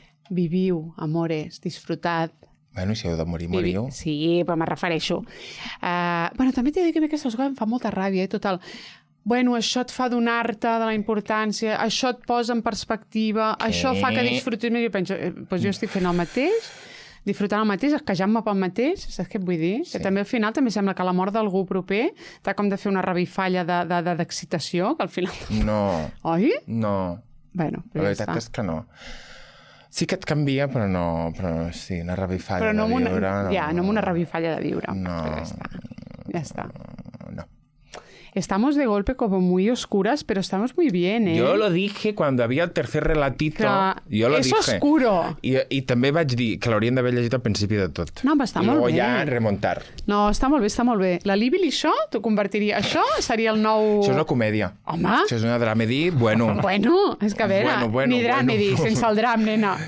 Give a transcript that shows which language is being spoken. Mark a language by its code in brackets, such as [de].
[ca] Viviu, [es] amores, disfrutad. [ca] Bueno, si heu de morir, moriu. Sí, però me refereixo. Bueno, també t'he de dir que aquestes coses em fa molta ràbia, total. Bueno, això et fa donar-te de la importància, això et posa en perspectiva, això fa que disfrutis més. Jo penso, doncs jo estic fent el mateix, disfrutant el mateix, esquejant-me pel mateix, saps què et vull dir? Sí. Que també al final també sembla que la mort d'algú proper t'ha com de fer una revifalla d'excitació, que al final... No. Oi? No. Bueno, la veritat és que no. Sí que et canvia, però sí, una revifalla de viure... No amb una revifalla de viure. No. Ja està. [es] Estamos de golpe como muy oscuras, pero estamos muy bien, Yo lo dije cuando había el tercer relatito. Yo lo dije. Es oscuro. [ca] I també vaig dir que l'haurien d'haver llegit al principi de tot. No, però està molt bé. I ja remuntar. No, està molt bé. La Libby i això, t'ho convertiria... Això seria el nou... Això és una comèdia. Home! Això és una dramedy, bueno. Bueno, és que a veure, ni dramedy, sense el dram, nena.